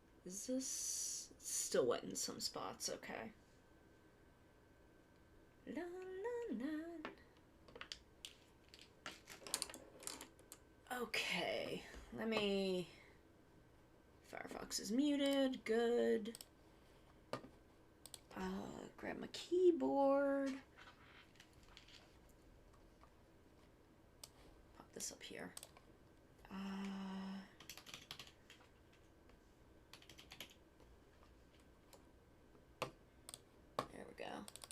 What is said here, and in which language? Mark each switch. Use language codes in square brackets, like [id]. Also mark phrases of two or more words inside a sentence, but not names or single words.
[en] Is this still wet in some spots? Okay. La, la, la. Okay. Let me... Firefox is muted. Good. Grab my keyboard. Pop this up here. There we go.